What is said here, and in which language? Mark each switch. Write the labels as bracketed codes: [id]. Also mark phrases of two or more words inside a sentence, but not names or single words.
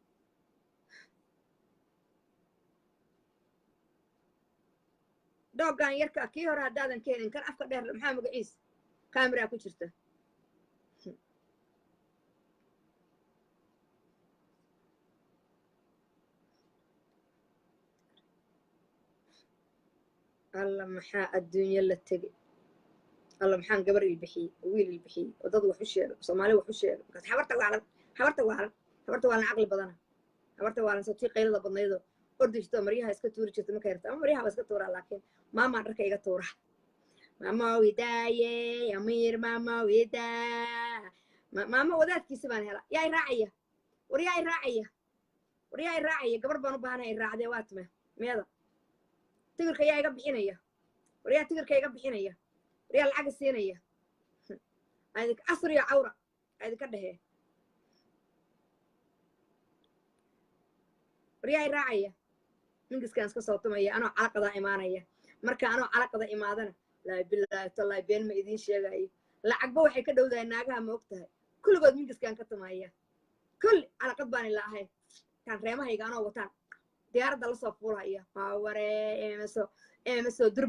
[so] dooggan yarka kii hore haddaadan keenin kan afka dheer maxaa magaciis kaamira ku jirta alla maxaa adduunyo la tegay alla maxaan gabar ilbixiyey wiil ilbixiyey oo dad wax u sheego soomaali wax u sheego markaas habarta waalan caqli badana habarta waalan sabtii qaylada badnaydoo ordishto maryaha iska tuuri jirta markay rabta ama maryaha iska tuuraa laakiin maamaan dharka iga tuura mama widaaye amiir mama widaa mama wadaadkiisa baan hela yaa raacaya war yaa raacaya gabar baan u baahanahay raacdee waa tame meeda tigirka yaa iga bixinaya war yaa tigirka iga bixinaya war yaa lacag siinaya aydinka asriya cawra aydinka dhehee war yaa raacaya mingiskaan iska soo tumaya anoo calaqada imaanaya marka anoo calaqada imaadana [ar] لا بالله تالله [so] been ma idiin sheegayo lacagba waxay ka dhowdahay naagaha ma og tahay kulligood mingiskaan ka tumaya kulli calaqad baan ila ahay kaan reemahayga anoo wataan diyaaradda la soo fuulhaya waree emeso